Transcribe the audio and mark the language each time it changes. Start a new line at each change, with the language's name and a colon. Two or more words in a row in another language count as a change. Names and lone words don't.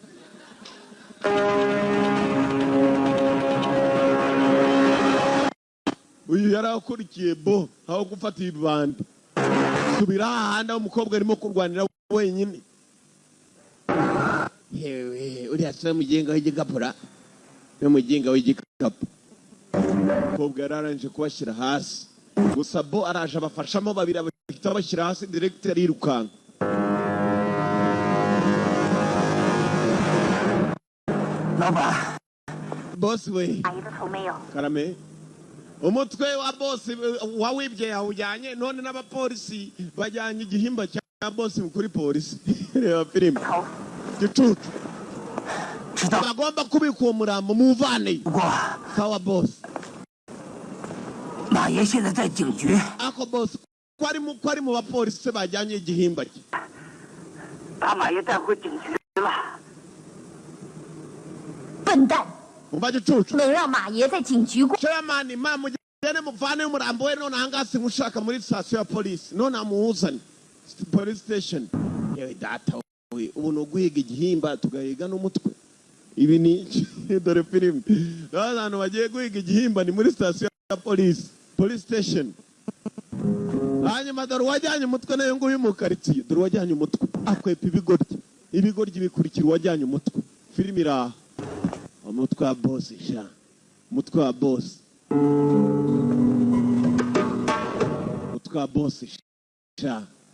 Kinyarwanda: uyu yarakurikiye bo aho gufata ibibandi subira ahandi aho umukobwa arimo kurwanira wenyine yewe uriya se mugenga w'igikapura n'umugenga w'igikapu umukobwa yararangije kubashyira hasi gusa bo araje abafashamo babiri bahita bashyira hasi directeur yirukanka Laban， boss we
Chinese: 阿姨的头没有。
Kinyarwanda: karame umutwe wa boss wawibye yawujyanye none n'abapolisi bajyanye igihimba cya boss kuri polisi reba filime
Chinese: 头
Kinyarwanda: gicucu
Chinese: 知道。
Kinyarwanda: bagomba kubika uwo murambo muvane
Chinese: 不过
Kinyarwanda: sawa boss
Chinese: 马爷现在在警局，
Kinyarwanda: ako boss ko ari mu bapolisi bajyanye igihimba cye
Chinese: 把马爷带回警局了。笨蛋，
Kinyarwanda: umva gicucu
Chinese: 能让马爷在警局过？
Kinyarwanda: chairman ma mugende muvane umurambo we none ahangaha simushaka muri station ya polisi none amuhuzane
English: police station
Kinyarwanda: yewe data we ubu ni uguhiga igihimba tugahiga n'umutwe ibi ni iki? dore filime abantu bagiye guhiga igihimba ni muri station ya polisi
English: police station
Kinyarwanda: hanyuma dore uwajyanye umutwe nayo nguyu mu karitsiye dore uwajyanye umutwe akwepa ibigoryi bikurikira uwajyanye umutwe filime iri aha umutwe wa boss sha umutwe wa boss umutwe wa boss sha